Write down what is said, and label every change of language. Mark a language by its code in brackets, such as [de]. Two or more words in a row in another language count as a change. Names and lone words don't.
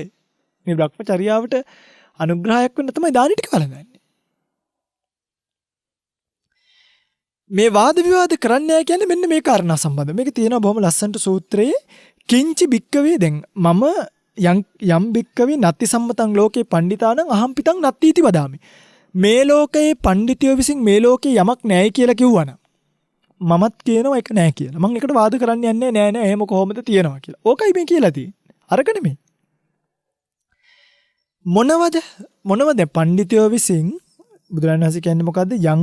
[si] මේ බ්‍රහ්මචර්යාවට අනුග්‍රහයක් වෙන්න තමයි දානි ටික වළඳන්නේ. මේ වාද විවාද කරන්නේ කියන්නේ මෙන්න මේ කාරණා සම්බන්ධ. මේක තියෙනවා බොහොම ලස්සනට සූත්‍රයේ [pi] කිංචි බික්කවේ [si] දැන් මම යම් [pi] බික්කවේ නත්ති සම්මතං ලෝකේ පණ්ඩිතානං අහම් පිටං නත්තිති වදාමි. [si] මේ ලෝකයේ පණ්ඩිතයෝ විසින් මේ ලෝකේ යමක් නැහැ කියලා කිව්වනම් මමත් කියනවා ඒක නැහැ කියලා. මම ඒකට වාද කරන්න යන්නේ නෑ එහෙම කොහොමද තියෙනවා කියලා. ඕකයි මේ කියලා තියෙන්නේ. අරක නෙමෙයි. මොනවද පණ්ඩිතයෝ විසින් බුදුරජාණන් වහන්සේ කියන්නේ මොකද්ද?